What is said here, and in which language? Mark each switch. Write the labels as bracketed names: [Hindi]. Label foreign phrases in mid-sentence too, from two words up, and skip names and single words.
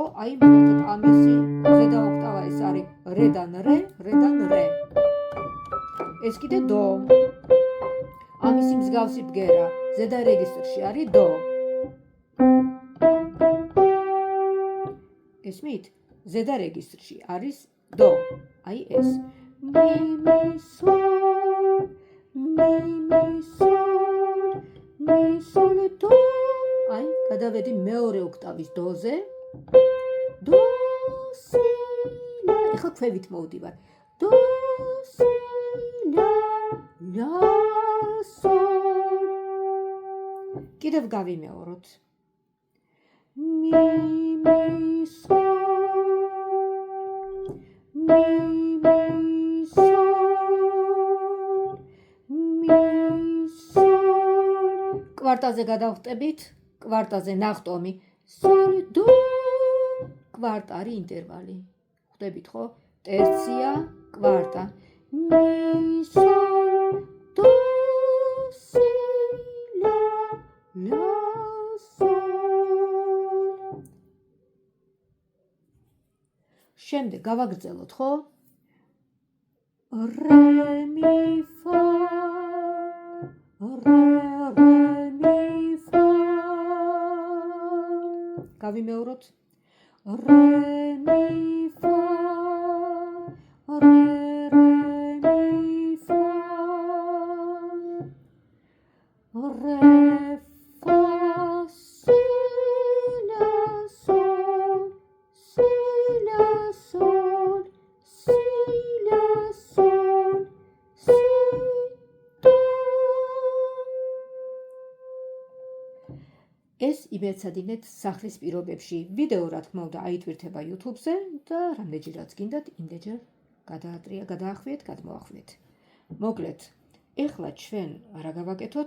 [Georgian] აი მაგალითად ამისი ზედა ოქტავა ეს არის რედან რე. ეს კიდე დო. ამისი მსგავსი ბგერა ზედა რეგისტრში არის დო. ესმით? ზედა რეგისტრში არის დო, აი ეს. Mi, sol, do. აი, გადავედი მეორე ოქტავის დოზე. Do, si, la. ეხლა ქვევით მოვდივარ. Do, si, la, sol. კიდევ გავიმეოროთ. Mi, sol. Mi, sol. კვარტაზე გადავხტებით, კვარტაზე ნახტომი, sol, do, კვარტარი ინტერვალი. ხვდებით ხო? ტერცია, კვარტა. Mi, sol, do, si, la, sol. შემდეგ გავაგრძელოთ, ხო? Re, mi, fa, re, mi, fa. გავიმეოროთ. Re, mi, fa, re, mi, fa. Re, fa, si, la, sol, si, la, sol, si, la, sol, si, do. ეს იბერცადინეთ სახლის პირობებში. ვიდეო რა თქმა უნდა აიტვირთება YouTube-ზე და რამდენჯერაც გინდათ იმდენჯერ გადაახვიეთ, გადმოახვიეთ. მოკლედ, ეხლა ჩვენ რა გავაკეთოთ?